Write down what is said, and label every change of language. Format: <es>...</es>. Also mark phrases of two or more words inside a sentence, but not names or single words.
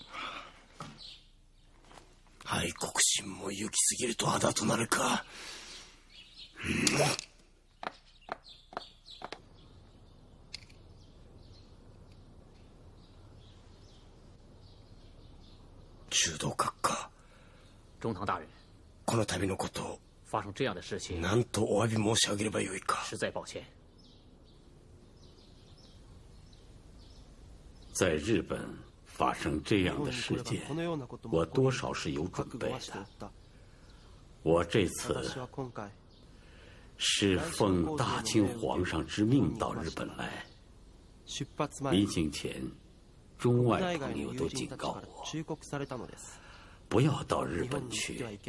<ja>愛国心も行き過ぎると仇となるか。中道閣下、</ja> <zh>中堂大人、</zh> <ja>この度のことを</ja> <zh>发生这样的事情，</zh> <ja>何とお詫び申し上げればよいか。</ja> <zh>实在抱歉。在日本发生这样的事件，我多少是有准备的。我这次是奉大清皇上之命到日本来，临行前，中外朋友都警告我，不要到日本去。</zh>